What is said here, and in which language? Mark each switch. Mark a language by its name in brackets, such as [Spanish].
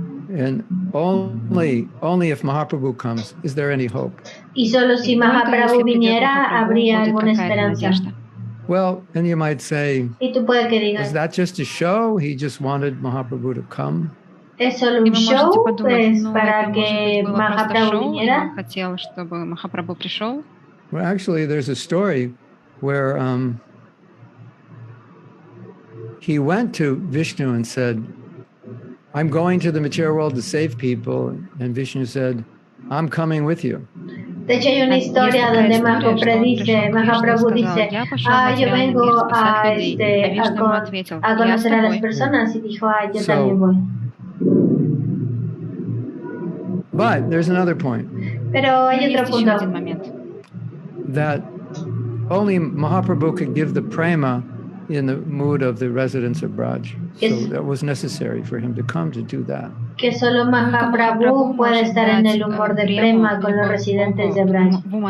[English] And only if Mahaprabhu comes, is there any hope? [Spanish] Y solo si Mahaprabhu viniera, habría alguna esperanza. [English] Well, and you might say, [Spanish] y tú puedes que digas, [English] is that just a show? He just wanted Mahaprabhu to come. [Spanish] ¿Es solo un show pues, para que Mahaprabhu viniera? [English] Well, actually, there's a story where he went to Vishnu and said, I'm going to the material world to save people. And Vishnu said, I'm coming with you. [Spanish] De hecho, hay una historia donde Mahaprabhu dice, yo vengo a conocer a las personas, y dijo, yo también voy. [English] But there's another point. [Spanish] Pero hay otro punto. [English] That only Mahaprabhu could give the prema in the mood of the residents of Braj. So that was necessary for him to come to do that. [Spanish] Que solo Mahaprabhu puede estar en el humor de prema con los residentes de Braj.